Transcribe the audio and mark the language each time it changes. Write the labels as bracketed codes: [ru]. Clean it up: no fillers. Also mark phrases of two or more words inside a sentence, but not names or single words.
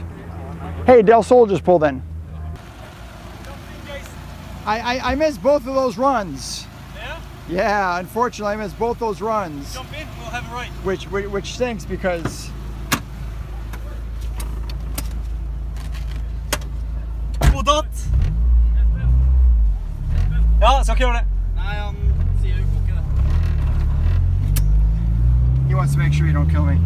[en] Hey, Del Sol just pulled in. I missed both of those runs. Yeah? Yeah, unfortunately I missed both those runs. Jump in, we'll have it right. Which stinks because... God. [no] Ja, skal ikke gjøre det. Nei, han sier jo ikke det. [en] He wants to make sure you don't kill me.